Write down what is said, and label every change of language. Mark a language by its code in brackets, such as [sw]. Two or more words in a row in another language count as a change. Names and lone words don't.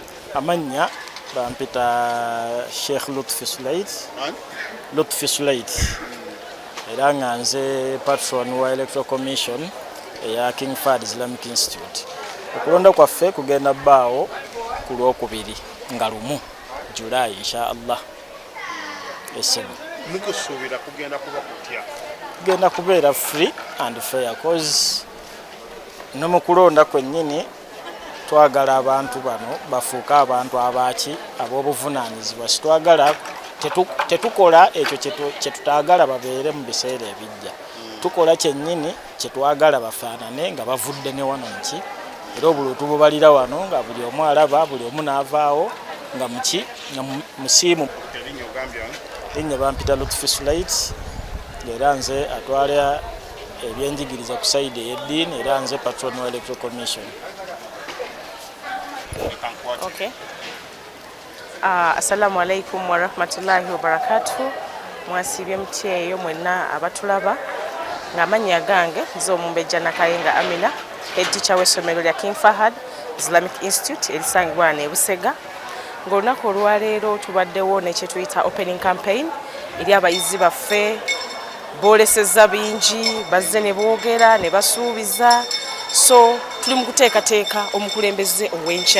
[lg] Amanya bampita Sheikh Lutfi Sulait era nga nze patron wa Electoral Commission eya King Fahd Islamic Institute. Okulonda kwaffe kugenda bbaawo ku Lwokubiri nga lumu July inshallah. Mukusuubira kugenda kuba kutya? Kugenda kubeera [en] free and fair cause [lg] no mu kulonda kwennyini twagala abantu bano bafuuka abantu abaki ab'obuvunaanyizibwa. Sitwagala tetukola ekyo kye tutaagala babeere mu biseera ebijja. Tukola kyennyini kye twagala bafaanane nga bavudde ne wano muki era obulutu bubalira wano nga buli omu alaba buli omu n'avaawo nga muki nga musiimu. Linnya bampita Lutfi Sulait era nze atwala ebyenjigiriza ku sayidi ey'eddiini era nze patron wa Electoral Commission. Okay. [ar] السلام عليكم ورحمة الله وبركاته. [lg] Mwasibye mutyeyo mwenna abatulaba nga amanya gange nze Omumbejja Nakayenga Amina, [en] head teacher [lg] w'essomero lya King Fahd Islamic Institute erisangibwa ne Busega. Ng'olunaku olwaleero tubaddewo nekye tuyita [en] opening campaign [lg] eri abayizi baffe boolesezza bingi bazze ne boogera ne basuubiza, so tuli mu kuteekateeka omukulembeze ow'enkya.